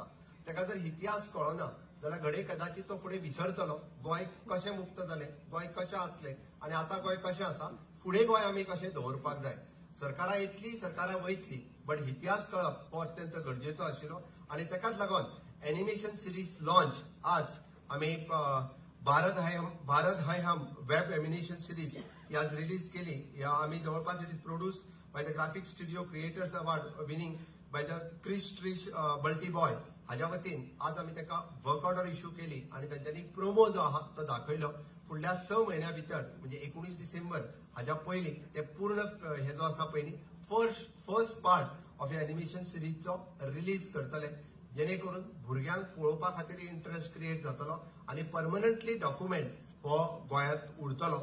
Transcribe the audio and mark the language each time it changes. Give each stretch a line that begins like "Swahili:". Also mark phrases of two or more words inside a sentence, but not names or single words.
Konkani: ताका जर इतिहास कळना जाल्यार घडये कदाचित तो फुडें विसरतलो. गोंय कशें मुक्त जालें, गोंय कशें आसलें आनी आतां गोंय कशें आसा फुडें गोंय आमी कशें दवरपाक जाय. सरकारां येतली, सरकारां वयतली, बट इतिहास कळप हो अत्यंत गरजेचो आशिल्लो आनी ताकाच लागून
English: animation series launch
Konkani: आज आमी भारत है हम
English: web animation series
Konkani: ही आज रिलीज केली. आमी जवळपास
English: it is produce by the graphic studio creators award winning by the Trish Balti Boy
Konkani: हाज्या वतीन आज आमी ताका
English: work order issue
Konkani: केली आनी तांच्यांनी प्रोमो जो आहा तो दाखयलो. फुडल्या 6 म्हयन्या भितर म्हणजे 19 डिसेंबर हाज्या पयलीं ते पूर्ण हे जो आसा पळय न्ही
English: first part of animation
Konkani: सिरीजचो रिलीज करतले, जेणे करून भुरग्यांक पळोवपा खातीर
English: interest create
Konkani: जातलो आनी परमनंटली डॉक्युमेंट हो गोंयांत उरतलो.